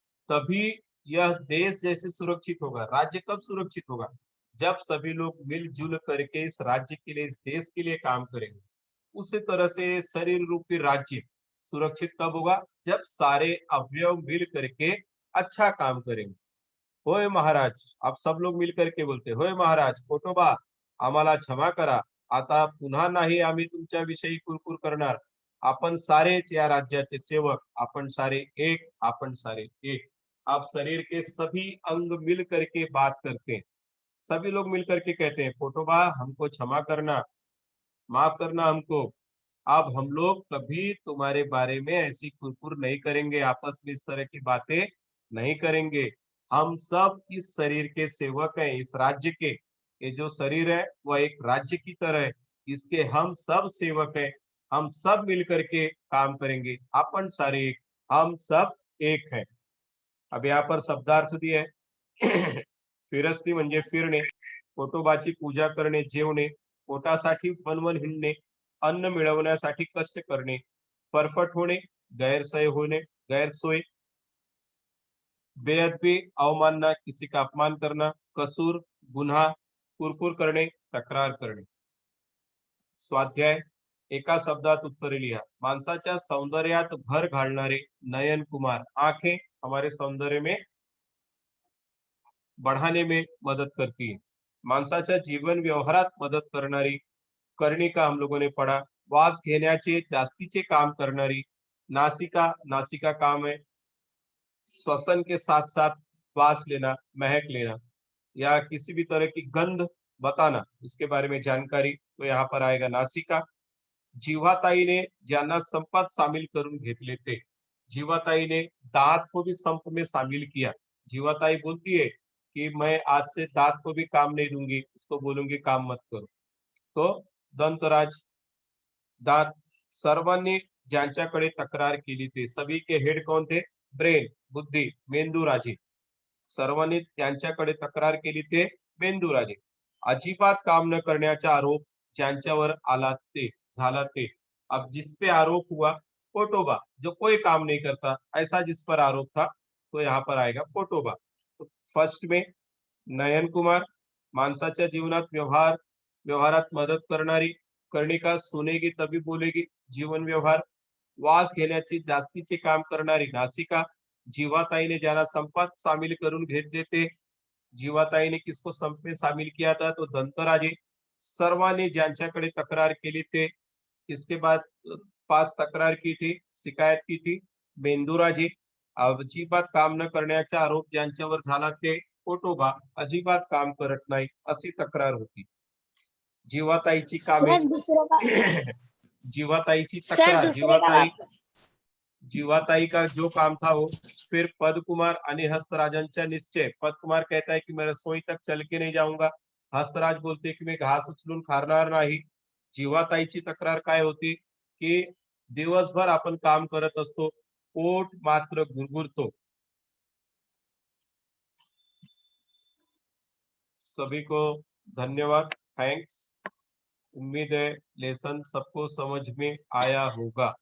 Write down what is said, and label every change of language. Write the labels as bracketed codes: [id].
[hi] तभी यह देश जैसे सुरक्षित होगा। राज्य कब सुरक्षित होगा? जब सभी लोग मिलजुल करके इस राज्य के लिए, इस देश के लिए काम करेंगे। उसी तरह से शरीर रूपी राज्य सुरक्षित कब होगा? जब सारे अवयव मिल करके अच्छा काम करेंगे। [mr] होय महाराज, [hi] आप सब लोग मिल करके बोलते, [mr] होय महाराज पोटोबा, आम्हाला क्षमा करा, आता पुन्हा नाही आम्ही तुमच्या विषयी कुरकुर करणार। आपण सारेच या राज्याचे सेवक, आपण सारे एक, आपण सारे एक। [hi] आप शरीर के सभी अंग मिल करके बात करते हैं। सभी लोग मिल करके कहते हैं, पोटोबा हमको क्षमा करना, माफ करना हमको। अब हम लोग कभी तुम्हारे बारे में ऐसी कुरकुर नहीं करेंगे, आपस में इस तरह की बातें नहीं करेंगे। हम सब इस शरीर के सेवक हैं, इस राज्य के। ये जो शरीर है वह एक राज्य की तरह है, इसके हम सब सेवक हैं। हम सब मिलकर के काम करेंगे, [mr] अपन सारे एक, [hi] हम सब एक हैं। अब यहाँ पर शब्दार्थ दिया है। [mr] फिरस्ती म्हणजे फिरणे, पोटोबाची पूजा करणे, जेवणे, पोटासाठी वनवन हिंडणे, अन्न मिळवण्यासाठी कष्ट करणे, परफट होणे, गैरसोय होणे, गैरसोय, [hi] बेअदबी, अवमानना, किसी का अपमान करना, [mr] कसूर, गुन्हा, कुरकुर करणे, तक्रार करणे। स्वाध्याय, एका शब्दात उत्तरे लिहा। माणसाच्या सौंदर्यात भर घालणारे नयन कुमार, [hi] आंखें हमारे सौंदर्य में बढ़ाने में मदद करती है। [mr] माणसाच्या जीवन व्यवहारात मदत करणारी कर्णिका [hi] हम लोगों ने पढ़ा। [mr] वास घेण्याचे जास्तीचे काम करणारी नासिका, [hi] नासिका काम है श्वसन के साथ साथ श्वास लेना, महक लेना, या किसी भी तरह की गंध बताना, उसके बारे में जानकारी, तो यहाँ पर आएगा नासिका। [mr] जीवाताईने ज्यांना संपात सामील करून घेतले ते, [hi] जीवाताईने दांत को भी संप में शामिल किया। जीवाताई बोलती है कि मैं आज से दांत को भी काम नहीं दूंगी, उसको बोलूंगी काम मत करो। [mr] तो दंतराज, दांत, सर्वांनी ज्यांच्याकडे तक्रार केली ते, [hi] सभी के हेड कौन थे? [mr] ब्रेन, बुद्धी, मेंदू राजे। सर्वांनी त्यांच्याकडे तक्रार केली ते मेंदू राजे। अजिबात काम न करण्याचा आरोप ज्यांच्यावर आला ते, झाला ते। [hi] अब जिस पे आरोप हुआ, पोटोबा, जो कोई काम नहीं करता, ऐसा जिस पर आरोप था, तो यहाँ पर आएगा पोटोबा। तो फर्स्ट में नयन कुमार, [mr] माणसाच्या जीवनात व्यवहारात मदत करणारी, [hi] कर्णिका सुनेगी तभी बोलेगी, जीवन व्यवहार। [mr] वास घेण्याची जास्तीचे काम करणारी नासिका, जीवाताईने ज्याला संपात सामील करून घेत देते। [hi] जीवाताईने किसको संप में शामिल किया था? तो दंतराजे। [mr] सर्वांनी ज्यांच्याकडे तक्रार केली ते, [hi] इसके बाद पास तक्रार की थी, शिकायत की थी, मेंदुराजे। [mr] अजिबात काम न करण्याचा आरोप ज्यांच्यावर झाला ते पोटोबा, अजिबात काम करत नाही अशी तक्रार होती। जीवाताईची कामे, [hi] सर दूसरे का [mr] जीवाताईची [hi] सर [mr] तक्रार, [hi] दूसरे का वापस जीवाताई का जो काम था वो। [mr] फिर पद कुमार आणि हस्तराजांचा निश्चय। [hi] पद कुमार कहता है कि मैं रसोई तक चल के नहीं जाऊंगा। हस्तराज बोलते की [mr] मी घास उचलून खाणार नाही। जीवाताईची तक्रार काय होती की दिवसभर आपण काम करत असतो, पोट मात्र गुरगुरतो। [hi] सभी को धन्यवाद, थैंक्स। उम्मीद है लेसन सबको समझ में आया होगा।